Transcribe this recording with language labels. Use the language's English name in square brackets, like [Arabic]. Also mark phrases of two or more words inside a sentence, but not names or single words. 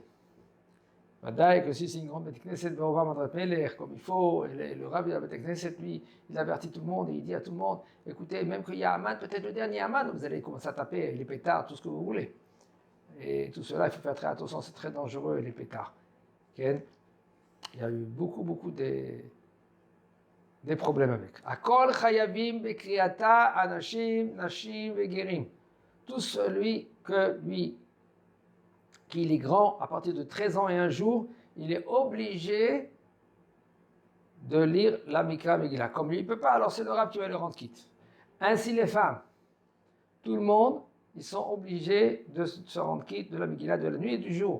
[French] Badaï, que si c'est une grande [Hebrew] בית כנסת, [French] on va m'attraper comme il faut, et le Rav de la [Hebrew] בית כנסת, [French] lui, il avertit tout le monde, et il dit à tout le monde, écoutez, même qu'il y a Aman, peut-être le dernier Aman, vous allez commencer à taper les pétards, tout ce que vous voulez. Et tout cela, il faut faire très attention, c'est très dangereux, les pétards. Okay? Il y a eu beaucoup des problèmes avec. [Hebrew] הכל חייבים בקריאתה אנשים נשים וגרים. [French] Tout celui qu'il est grand, à partir de 13 ans et un jour, il est obligé de lire la [Hebrew] מקרא מגילה. [French] Comme lui, il ne peut pas, alors c'est le Rav qui va le rendre quitte. Ainsi les femmes, tout le monde, ils sont obligés de se rendre quitte de la Megillah de la nuit et du jour.